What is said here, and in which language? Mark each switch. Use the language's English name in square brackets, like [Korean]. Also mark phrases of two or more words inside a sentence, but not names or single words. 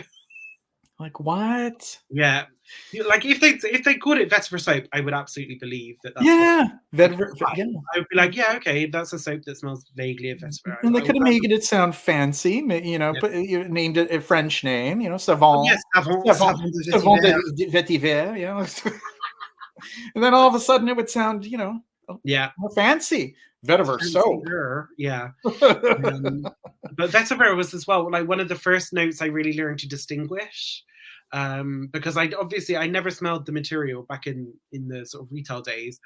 [English] Like, what? yeah. Like, if they called it vetiver soap, I would absolutely believe that that's what Yeah, like, vetiver. fine. Yeah, I would be like, "Yeah, okay, that's a soap that smells vaguely of vetiver." and they I would could have made it sound fancy, yeah. but you named it a French name, Oh, yes, [French] savon, savon savon, savon de savon vetiver. de vetiver, [English] and then all of a sudden it would sound, Yeah, more fancy. Vetiver soap. fancier, yeah. But vetiver was as well, like, one of the first notes I really learned to distinguish, because I never smelled the material back in the sort of retail days,